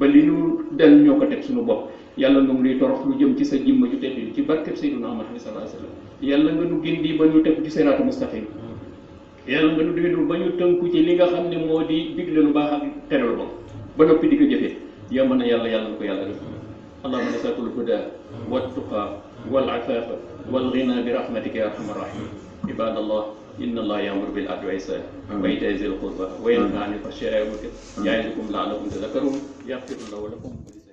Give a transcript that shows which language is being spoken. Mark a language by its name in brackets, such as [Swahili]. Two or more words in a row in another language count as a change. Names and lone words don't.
[Wolof] li ñu dal ñoo ko teg suñu bopp yàlla nga nuy torox lu jëm ci sa jimma ju tedd ci barkeb Sayyidina Muhammad [Arabic] صلى الله عليه وسلم [Wolof] yàlla nga nu gindi ba ñu teg ci [Arabic] صراط مستقيم [Wolof] yàlla nga nu gindi ba ñu tënku ci li nga xam ne moo di digle lu baax ak tere lu bon ba noppi di ko jëfee yomb na yàlla na ko yàlla def [Arabic] اللهم نسألك الهدى والتقى والعفاف والغنى برحمتك يا أرحم الراحمين عباد الله إن الله يأمر بالعدل والإحسان وإيتاء ذي القربى وينهى عن الفحشاء والمنكر يعظكم لعلكم تذكرون يغفر له ولكم